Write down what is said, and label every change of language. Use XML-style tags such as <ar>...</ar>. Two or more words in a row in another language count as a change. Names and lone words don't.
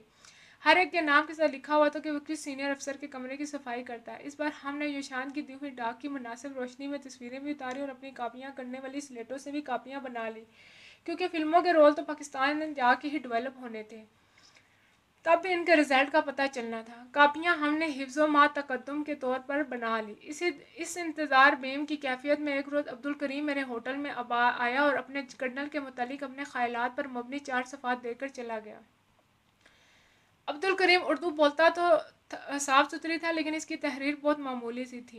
<ur>ہر ایک کے نام کے ساتھ لکھا ہوا تھا کہ وہ کس سینیئر افسر کے کمرے کی صفائی کرتا ہے. اس بار ہمنے یوشان کی دی ہوئی ڈاک کی مناسب روشنی میں تصویریں بھی اتاری اور اپنی کاپیاں کرنے والی سلیٹوں سے بھی کاپیاں بنا لی، کیونکہ فلموں کے رول تو پاکستان میں جاکے ہی ڈیولپ ہونے تھے. تب بھی ان کے رزلٹ کا پتہ چلنا تھا۔ کاپیاں ہم نے حفظ و ما تقدم کے طور پر بنا لی۔ اس انتظار بیم کی کیفیت میں ایک روز عبدالکریم میرے ہوٹل میں آیا اور اپنے کرنل کے متعلق اپنے خیالات پر مبنی 4 صفحات دے کر چلا گیا۔ عبدالکریم اردو بولتا تو صاف ستھری تھا، لیکن اس کی تحریر بہت معمولی سی تھی۔</ur>